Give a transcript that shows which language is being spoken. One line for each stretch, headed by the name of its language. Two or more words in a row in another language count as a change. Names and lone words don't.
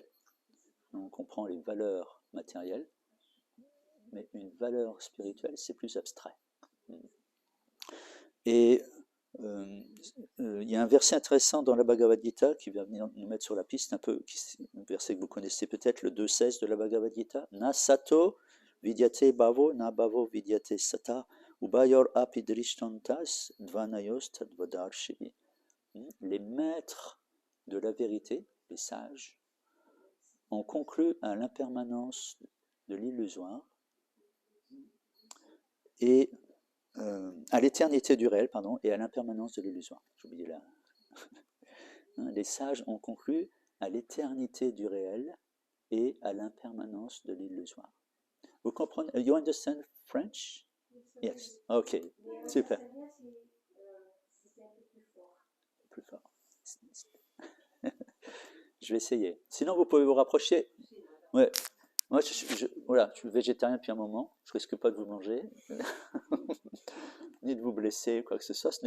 French: On comprend les valeurs matérielles, mais une valeur spirituelle c'est plus abstrait. Et il y a un verset intéressant dans la Bhagavad Gita qui va venir nous mettre sur la piste un peu, un verset que vous connaissez peut-être, le 2.16 de la Bhagavad Gita.
Sanskrit: Na sato vidyate bhavo, na bhavo vidyate sata, ubayor api drishtantas dvanayos tadvadarshini.
French: Les maîtres de la vérité, les sages, ont conclu à l'impermanence de l'illusoire et à l'éternité du réel, et à l'impermanence de l'illusoire. J'ai oublié là. Les sages ont conclu à l'éternité du réel et à l'impermanence de l'illusoire. Vous comprenez?
English: You understand French? Yes.
French: Ok. Super. Plus fort. Je vais essayer. Sinon, vous pouvez vous rapprocher. Ouais. Moi, voilà, je suis végétarien depuis un moment. Je risque pas de vous manger, ni de vous blesser, quoi que ce soit.